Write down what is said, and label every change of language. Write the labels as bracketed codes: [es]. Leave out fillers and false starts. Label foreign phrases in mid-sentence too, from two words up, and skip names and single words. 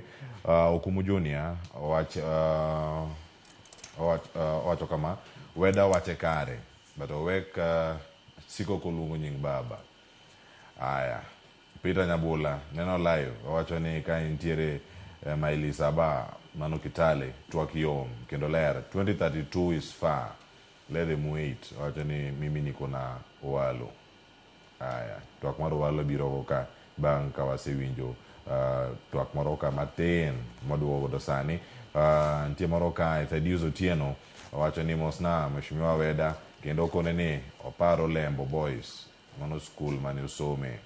[luo] Okumu Junior owacho kama, Weda wache kare but owek siko koluongo nying baba. Aya, Peter Nyabula neno live owacho ni ka intiere maili 7 mano Kitale twak yom kendo ler [en] 2032 is far. Let them wait. [sw] Wacha ni mimi niko na Owalo. [luo] Aya, twak mar Owalo biro ka bang' ka wasewinjo twak moro ka matin maduogo do sani. Nitie moro ka Thaddeus Otieno wacho ni mosna Mheshimiwa Weda kendo kone ni oparo Lembo Boys mano school mane usome.